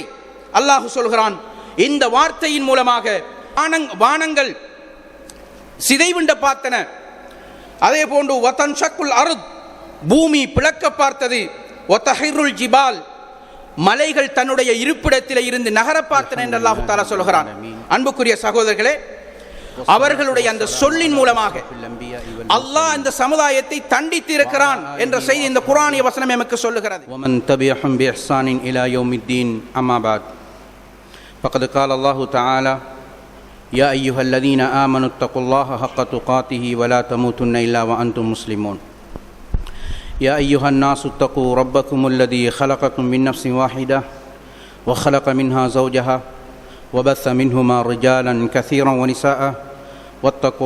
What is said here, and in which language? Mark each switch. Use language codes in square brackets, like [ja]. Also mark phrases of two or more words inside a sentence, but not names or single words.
[ta] அல்லாஹ் சொல்கிறான், இந்த வார்த்தையின் மூலமாக வானங்கள் சிதைவிண்ட பார்த்தன, அதே போன்று [ar] وتنشق الأرض, [ta] பூமி பிளக்க பார்த்தது, [ar] وتخر الجبال, [ta] மலைகள் தன்னுடைய இருப்பிடத்திலே இருந்து நகர பார்த்தன என்று [ar] الله تعالى [ta] சொல்கிறான். அன்புக்குரிய சகோதரர்களே, அவர்களுடைய அந்த சொல்லின் மூலமாக அல்லாஹ் இந்த சமுதாயத்தை தண்டித்து இருக்கிறான் என்ற செய்தி இந்த குர்ஆனிய வசனம் நமக்கு சொல்லுகிறது. [ar] ومن تبعهم بإحسان إلى يوم الدين أما بعد فقد قال الله تعالى يا أيها الذين آمنوا اتقوا الله حق تقاته ولا تموتن إلا وأنتم مسلمون يا أيها الناس اتقوا ربكم الذي خلقكم من نفس واحدة وخلق منها زوجها وبث منهما رجالا كثيرا ونساء واتقوا